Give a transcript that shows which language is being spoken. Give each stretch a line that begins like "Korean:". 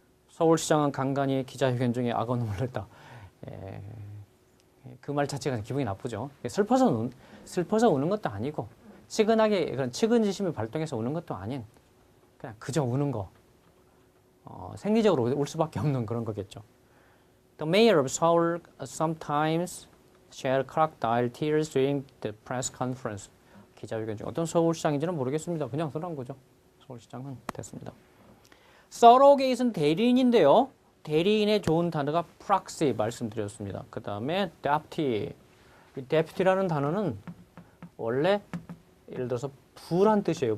Korean: 서울시장은 간간히 기자회견 중에 악어 눈물을 냈다. 그 말 자체가 기분이 나쁘죠. 슬퍼서 우는 것도 아니고 측은하게 그런 측은지심을 발동해서 우는 것도 아닌 그냥 그저 우는 거. 생리적으로 울 수밖에 없는 그런 거겠죠.
English: The mayor of Seoul sometimes shed crocodile tears during the press conference.
Korean: 기자회견 중 어떤 서울시장인지는 모르겠습니다. 그냥 써놓은 거죠. 서울시장은 됐습니다. 서로게이트는 대리인인데요. 대리인의 좋은 단어가 proxy 말씀드렸습니다. 그 다음에 deputy. 이 deputy라는 단어는 원래 예를 들어서 부란 뜻이에요.